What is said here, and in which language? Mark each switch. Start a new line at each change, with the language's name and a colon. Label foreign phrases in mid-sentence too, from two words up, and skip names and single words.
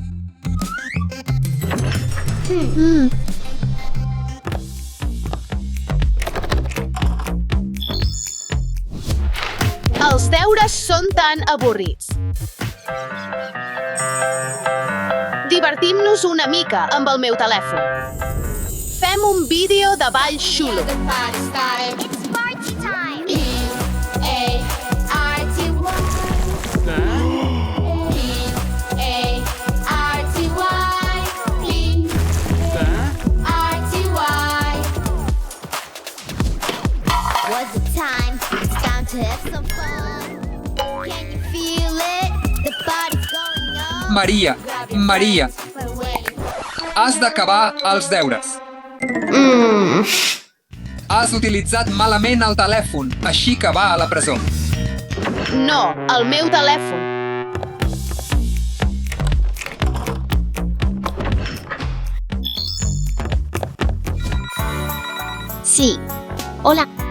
Catalan: Els deures són tan avorrits. Divertim-nos una mica amb el meu telèfon. Fem un vídeo de ball xulo.
English: It's party time. What's the time? It's time to have some fun. Can you feel it? The party's going on.
Catalan: Maria, has d'acabar els deures. Has utilitzat malament el telèfon, així que va a la presó. No, el meu telèfon. Sí. Hola.